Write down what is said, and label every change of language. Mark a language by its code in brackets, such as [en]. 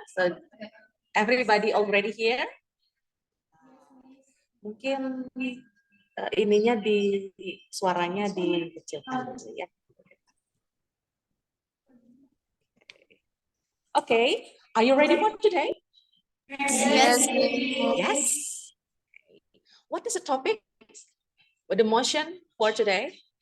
[en] So everybody already here? [id] Mungkin ininya suaranya dikecilkan dulu ya. [en] Okay, are you ready for today? Yes. Yes. What is the topic? What the motion for today?